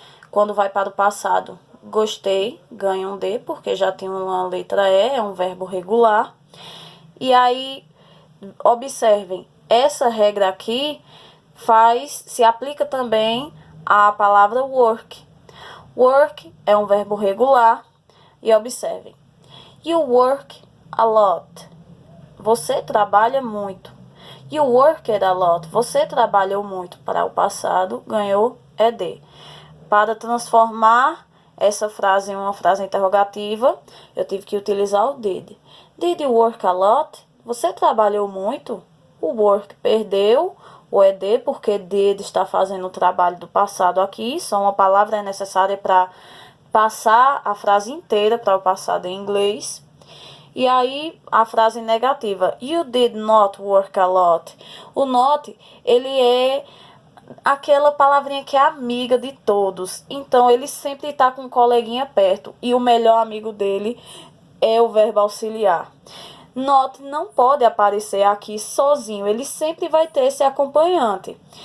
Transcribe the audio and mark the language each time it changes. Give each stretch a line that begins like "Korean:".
Portuguese: Quando vai para o passado, gostei, ganha um D, porque já tem uma letra E, é um verbo regular. E aí, observem, essa regra aqui se aplica também à palavra work. Work é um verbo regular. E observem,
English: you work a lot.
Portuguese: Você trabalha muito.
English: You worked a lot.
Portuguese: Você trabalhou muito. Para o passado, ganhou ED. Para transformar essa frase em uma frase interrogativa, eu tive que utilizar o did.
English: Did you work a lot?
Portuguese: Você trabalhou muito? O work perdeu o ED, porque did está fazendo o trabalho do passado aqui. Só uma palavra é necessária para passar a frase inteira para o passado em inglês. E aí, a frase negativa,
English: you did not work a lot.
Portuguese: O not, ele é aquela palavrinha que é amiga de todos. Então, ele sempre está com um coleguinha perto. E o melhor amigo dele é o verbo auxiliar. Not não pode aparecer aqui sozinho. Ele sempre vai ter esse acompanhante.